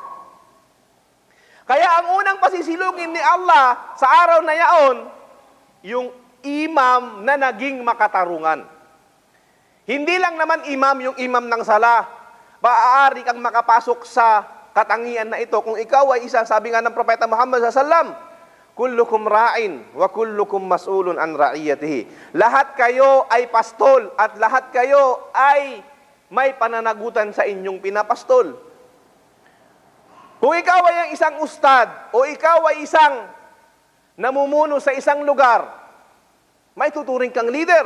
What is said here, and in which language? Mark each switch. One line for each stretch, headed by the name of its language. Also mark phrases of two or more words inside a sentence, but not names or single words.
Filipino: Kaya ang unang pasisilugin ni Allah sa araw na yaon, yung imam na naging makatarungan. Hindi lang naman imam yung imam ng sala. Maaari kang makapasok sa katangian na ito kung ikaw ay isa, sabi nga ng Propeta Muhammad
Arabic: صلى الله عليه وسلم, كلكم راع وكلكم مسؤول عن رعيته.
Filipino: Lahat kayo ay pastol at lahat kayo ay may pananagutan sa inyong pinapastol. Kung ikaw ay ang isang ustad o ikaw ay isang namumuno sa isang lugar, may tuturing kang leader.